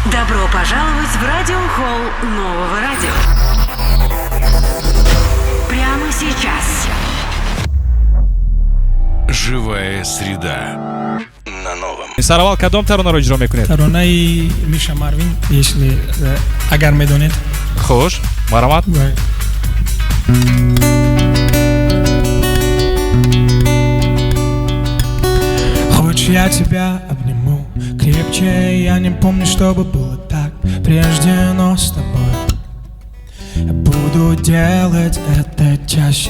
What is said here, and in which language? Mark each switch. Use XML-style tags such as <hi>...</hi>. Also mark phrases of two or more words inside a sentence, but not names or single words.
<ru>Добро пожаловать в радиохолл нового радио. Прямо сейчас. Живая среда на новом.</ru> <tg>Саравал кадом таронаро иҷро мекунед? таронаи Миша Марвин, если агар медонед. Хуш, маромад.</tg> <ru>Хочешь, я тебя обниму крепче, я не помню, чтобы было так прежде, но с тобой я буду делать это чаще.</ru>